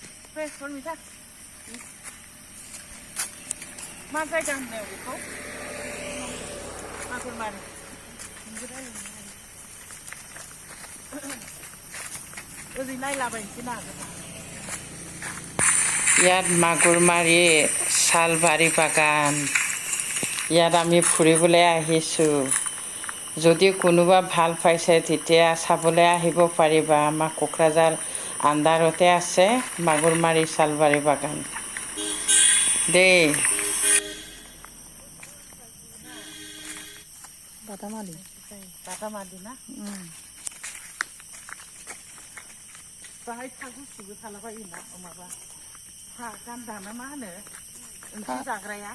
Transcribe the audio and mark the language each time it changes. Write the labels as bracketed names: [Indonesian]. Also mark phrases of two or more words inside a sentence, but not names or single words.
[Bodo] मिथा मा जायगा होननायाव बेखौ मागुरमारि ओरै नायलाबायनोसै ना [Assamese] ইয়াত মাগুৰমাৰী শালবাৰী বাগান ইয়াত আমি ফুৰিবলৈ আহিছোঁ যদি কোনোবা ভাল পাইছে তেতিয়া চাবলৈ আহিব পাৰিবা আমাৰ কোকৰাঝাৰ আণ্ডাৰতে আছে মাগুৰমাৰী শালবাৰী বাগান দেই [Bodo] बादामालि ना बाहाय था गुसुबो थालाबायोना माबा था गान्दा ना मा होनो ओंख्रि जाग्राया